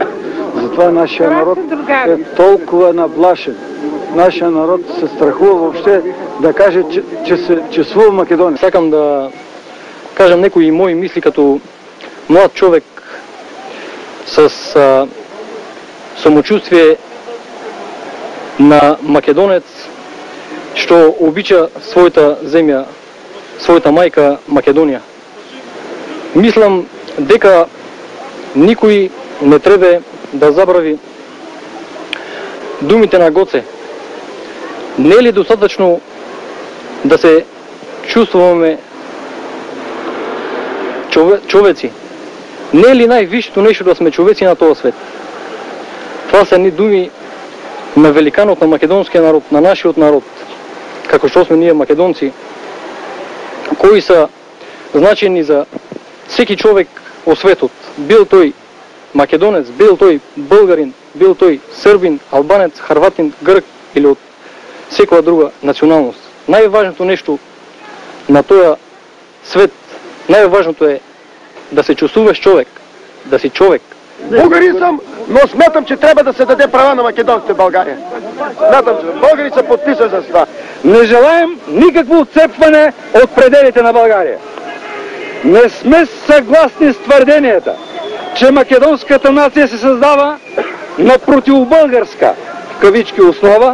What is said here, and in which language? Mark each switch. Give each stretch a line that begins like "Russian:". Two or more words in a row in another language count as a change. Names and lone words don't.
Bulgarian: Затова нашия народ е толкова наплашен. Нашия народ се страхува въобще да каже, че се чувствува Македония.
Macedonian: Сакам да кажем некои мои мисли
Bulgarian: като млад
Macedonian: човек с самочувствие на македонец, што обича своята земја, своята мајка Македонија. Мислам дека никој не треба да забрави думите на Гоце.
Bulgarian: Не е ли достатъчно да се чувствуваме човеци? Не е ли най-висшето нещо да сме човеци на този свет? Това са ни думи
Macedonian: на великанот на македонския народ, на нашиот народ, како што сме ние македонци, кои са значени за всеки човек во светот, бил тој македонец, бил тој българин, бил тој србин, албанец, харватин, грк или од секоја друга националност. Најважното нешто на тој свет, најважното е да се чувствуваш човек, да си човек.
Bulgarian: Българин съм, но смятам, че трябва да се даде права на македонците в България. Смятам, че българи са подписани за това. Не желаем никакво отцепване от пределите на България. Не сме съгласни с твърденията, че македонската нация се създава на противобългарска, в кавички, основа.